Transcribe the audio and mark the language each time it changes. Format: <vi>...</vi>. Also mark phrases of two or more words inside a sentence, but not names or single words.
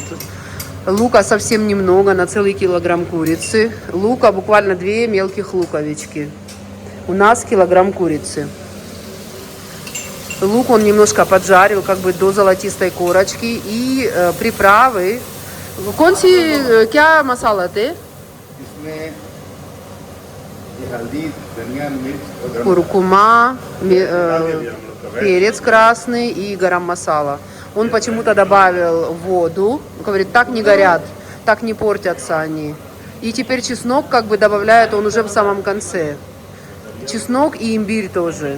<ru>Лука совсем немного, на целый килограмм курицы. Лука буквально 2 мелких луковички. У нас килограмм курицы. Лук он немножко поджарил, как бы до золотистой корочки. И приправы. Конси,</ru> <hi>क्या मसाला था? इसमें ये हल्दी धनिया मिर्च और गरम</hi> <ru>Куркума, перец красный и гарам масала. Он почему-то добавил воду. Говорит, так не горят, так не портятся они. И теперь чеснок как бы добавляет он уже в самом конце. Чеснок и имбирь тоже.</ru>